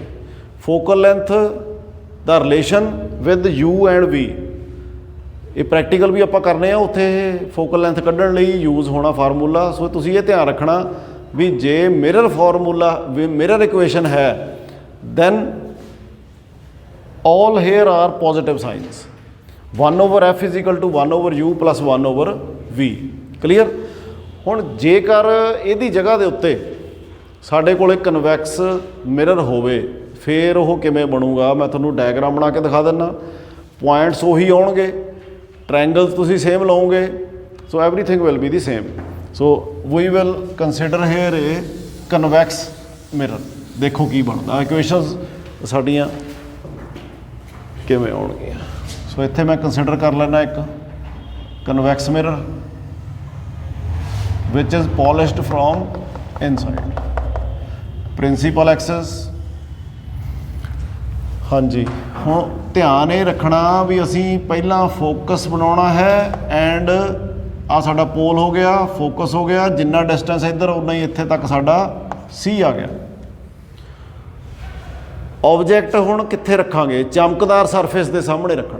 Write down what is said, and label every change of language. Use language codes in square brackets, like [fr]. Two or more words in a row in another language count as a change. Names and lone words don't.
[en] focal length [pa] ਦਾ [en] relation with u and v, [pa] ਇਹ ਪ੍ਰੈਕਟੀਕਲ ਵੀ ਆਪਾਂ ਕਰਨੇ ਆ ਉੱਥੇ [en] focal length [pa] ਕੱਢਣ ਲਈ ਯੂਜ਼ ਹੋਣਾ ਫਾਰਮੂਲਾ। ਸੋ ਤੁਸੀਂ ਇਹ ਧਿਆਨ ਰੱਖਣਾ ਵੀ ਜੇ [en] mirror formula mirror equation [pa] ਹੈ [en] then all here are positive signs. 1/f is equal to 1/u plus 1/v। ਕਲੀਅਰ। [pa] ਹੁਣ ਜੇਕਰ ਇਹਦੀ ਜਗ੍ਹਾ ਦੇ ਉੱਤੇ ਸਾਡੇ ਕੋਲ [en] convex mirror [pa] ਹੋਵੇ ਫਿਰ ਉਹ ਕਿਵੇਂ ਬਣੂਗਾ, ਮੈਂ ਤੁਹਾਨੂੰ ਡਾਇਗਰਾਮ ਬਣਾ ਕੇ ਦਿਖਾ ਦਿੰਦਾ। ਪੁਆਇੰਟਸ ਉਹੀ ਆਉਣਗੇ, ਟ੍ਰਾਇੰਗਲਸ ਤੁਸੀਂ ਸੇਮ ਲਓਗੇ, [en] so everything will be the same. So we will consider here a convex mirror. [pa] ਦੇਖੋ ਕੀ ਬਣਦਾ, ਇਕੁਏਸ਼ਨਸ ਸਾਡੀਆਂ ਕਿਵੇਂ ਆਉਣਗੀਆਂ। ਸੋ ਇੱਥੇ ਮੈਂ ਕੰਸੀਡਰ ਕਰ ਲੈਣਾ ਇੱਕ [en] convex mirror which is polished from inside, principal axis। [pa] ਹਾਂਜੀ, ਹੁਣ ਧਿਆਨ ਇਹ ਰੱਖਣਾ ਵੀ ਅਸੀਂ ਪਹਿਲਾਂ ਫੋਕਸ ਬਣਾਉਣਾ ਹੈ ਐਂਡ ਆ ਸਾਡਾ ਪੋਲ ਹੋ ਗਿਆ, ਫੋਕਸ ਹੋ ਗਿਆ, ਜਿੰਨਾ ਡਿਸਟੈਂਸ ਇੱਧਰ ਉਨਾ ਹੀ ਇੱਥੇ ਤੱਕ ਸਾਡਾ C ਆ ਗਿਆ। ਆਬਜੈਕਟ ਹੁਣ ਕਿੱਥੇ ਰੱਖਾਂਗੇ, ਚਮਕਦਾਰ ਸਰਫੇਸ ਦੇ ਸਾਹਮਣੇ ਰੱਖਣਾ।